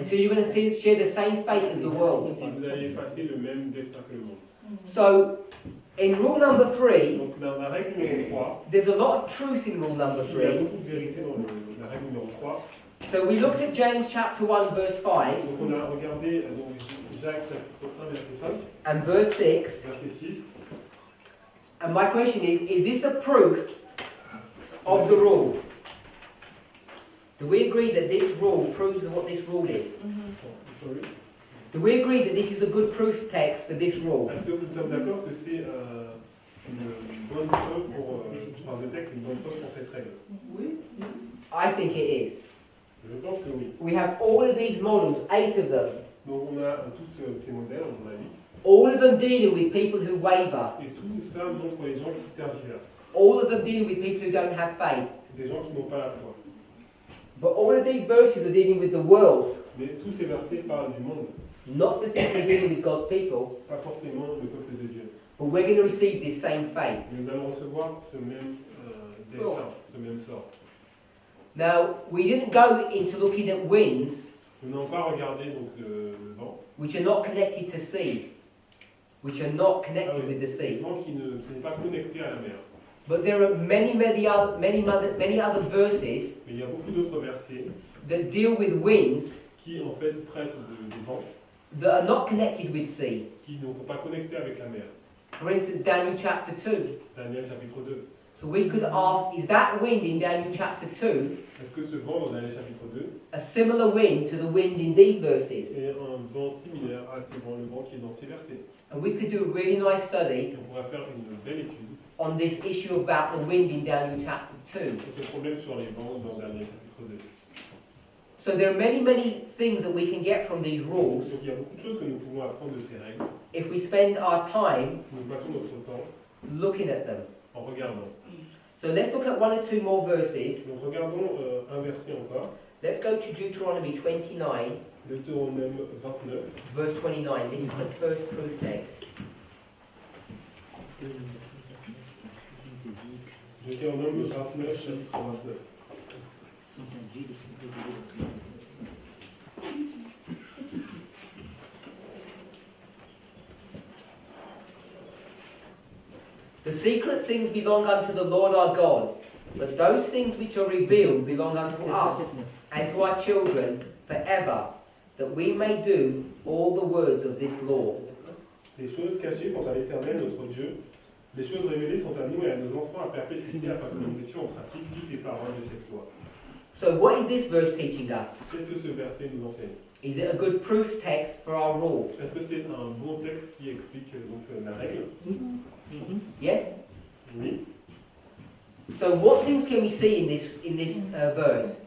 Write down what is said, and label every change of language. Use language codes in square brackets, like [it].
[en] And so you're going to share the same fate as the world. [fr] Et vous allez effacer le même destin que le monde. [en] So, in rule number 3, [fr] Donc dans la règle numéro 3, [en] there's a lot of truth in rule number [fr] il y a [en] 3. [fr] beaucoup de vérité dans la règle numéro 3. [en] So we looked at James chapter 1 verse 5 [fr] Donc on a regardé donc, Jacques chapitre 1 verset 5, [en] and verse 6. [fr] verset 6. [en] And my question is this a proof of the rule? Do we agree that this rule proves what this rule is? Sorry. Do we agree that this is a good proof text for this rule? [fr] Est-ce que nous sommes d'accord que c'est une bonne preuve pour, enfin, le texte est une bonne preuve pour cette règle? Oui. [en] I think it is. [fr] Je pense que oui. [en] We have all of these models, 8 of them, [fr] Donc on a tous ces modèles, on en a 8. [en] all of them dealing with people who waver, [fr] Et tout ça montre les gens qui tergiversent. [en] all of them dealing with people who don't have faith. [fr] Des gens qui n'ont pas la foi. [en] But all of these verses are dealing with the world, [fr] Mais tous ces versets parlent du monde, [en] not specifically dealing with God's people, [fr] pas forcément le peuple de Dieu. [en] but we're going to receive this same fate. [fr] Mais nous allons recevoir ce même destin, ce même sort. [en] Now, we didn't go into looking at winds, [fr] Nous n'avons pas regardé donc, le vent. [en] which are not connected to sea, which are not connected with the [fr] Le [en] sea. [fr] vent qui n'est pas connecté à la mer. [en] But there are many other verses [fr] Mais il y a beaucoup d'autres versets [en] that deal with winds [fr] qui en fait traitent du vent, [en] that are not connected with sea. [fr] qui ne sont pas connectés avec la mer. [en] For instance, Daniel chapter 2. [fr] Daniel chapitre 2. [en] So we could ask, is that wind in Daniel chapter 2 [fr] Est-ce que ce vent dans Daniel chapitre 2 [en] a similar wind to the wind in these verses? [fr] c'est un vent similaire à le vent qui est dans ces versets? [en] And we could do a really nice study [fr] Et on pourra faire une belle étude [en] on this issue about the wind in Daniel chapter 2. [fr] sur ce problème sur les vents dans Daniel chapitre 2. [en] So there are many things that we can get from these rules [fr] Donc il y a beaucoup de choses que nous pouvons apprendre de ces règles [en] if we spend our time [fr] si nous passons notre temps [en] looking at them. [fr] en regardant. [en] So let's look at one or two more verses. [fr] Donc regardons un verset encore, [en] Let's go to Deuteronomy 29, [fr] Deutéronome 29. [en] verse 29. This is the first proof text. [fr] Deutéronome 29, chapitre 29. [en] The secret things belong unto the Lord our God, but those things which are revealed belong unto us and to our children forever, that we may do all the words of this law. [fr] Les choses cachées sont à l'Éternel notre Dieu. Les choses révélées sont à nous et à nos enfants à perpétuité afin que nous mettions en pratique toutes les paroles de cette loi. [en] So what is this verse teaching us? [fr] Qu'est-ce que ce verset nous enseigne? [en] Is it a good proof text for our rule? [fr] Est-ce que c'est un bon texte qui explique donc, la règle? [en] Yes? [fr] Oui. [en] So what things can we see in this verse?